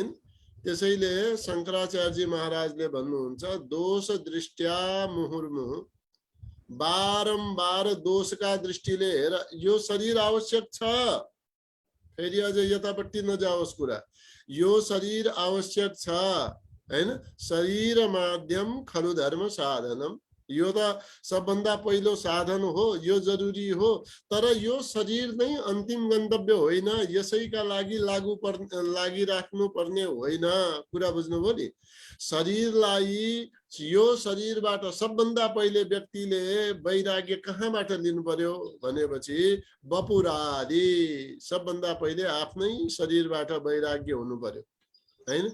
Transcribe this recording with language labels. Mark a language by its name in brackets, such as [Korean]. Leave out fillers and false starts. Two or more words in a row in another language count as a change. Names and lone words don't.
[Nepali] त्यसैले शंकराचार्यजी महाराजले भन्नुहुन्छ [Sanskrit] दोष दृष्ट्या मुहुर्मुहु, [Nepali] बारम्बार दोषका दृष्टिले हेर। यो शरीर आवश्यक छ, फेरि अझ यतापट्टि नजाओस् कुरा। यो शरीर आवश्यक छ हैन। [Sanskrit] शरीर माध्यम खलु धर्म साधनम, [Nepali] यो त सबभन्दा पहिलो साधन हो, यो जरुरी हो, तर यो शरीर नै अन्तिम गन्तव्य होइन, यसैका लागि लागिराख्नु पर्ने होइन। कुरा बुझ्नुभयो नि। शरीरलाई, यो शरीरबाट सबभन्दा पहिले व्यक्तिले वैराग्य कहाँबाट लिनु पर्यो भनेपछि बपुरादि, सबभन्दा पहिले आफ्नै शरीरबाट वैराग्य हुनु पर्यो हैन।